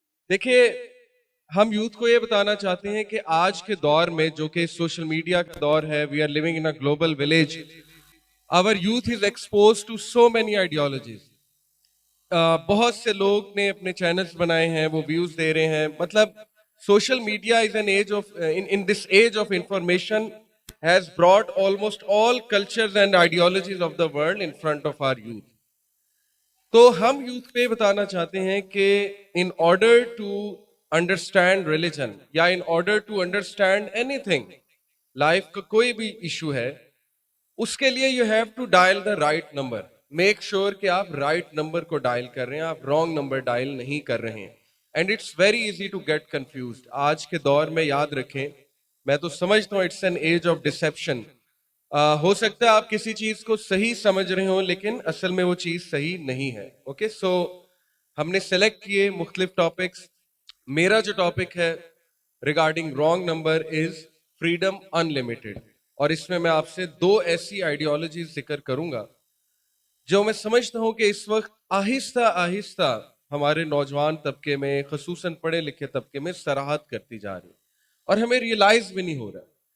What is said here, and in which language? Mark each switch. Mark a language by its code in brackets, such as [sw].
[ur] دیکھیے, ہم یوتھ کو یہ بتانا چاہتے ہیں کہ آج کے دور میں جو کہ سوشل میڈیا کا دور ہے, [en] We are living in a global village. Our youth is expose to so many ideologies. [ur] بہت سے لوگ نے اپنے چینلز بنائے ہیں, وہ ویوز دے رہے ہیں. [en] مطلب social media is an age of in this age of information has brought almost all cultures and ideologies of the world in front of our youth. [ur] تو ہم یوتھ پہ بتانا چاہتے ہیں کہ [en] in order to understand religion [ur] یا [en] in order to understand anything, [ur] life کا کوئی بھی ایشو ہے, اس کے لیے [en] you have to dial the right number. Make sure [ur] کہ آپ right number کو ڈائل کر رہے ہیں, آپ wrong number ڈائل نہیں کر رہے ہیں. [en] And it's very easy to get confused. [ur] آج کے دور میں یاد رکھیں, میں تو سمجھتا ہوں [en] it's an age of deception. [ur] ہو سکتا ہے آپ کسی چیز کو صحیح سمجھ رہے ہوں لیکن اصل میں وہ چیز صحیح نہیں ہے. اوکے, سو ہم نے سلیکٹ کیے مختلف ٹاپکس. میرا جو ٹاپک ہے regarding [en] wrong number is freedom unlimited, [ur] اور اس میں آپ سے دو ایسی آئیڈیالوجیز ذکر کروں گا جو میں سمجھتا ہوں کہ اس وقت آہستہ آہستہ ہمارے نوجوان طبقے میں, خصوصاً پڑھے لکھے طبقے میں سراہد کرتی جا رہی, اور ہمیں ریئلائز بھی نہیں ہو رہا.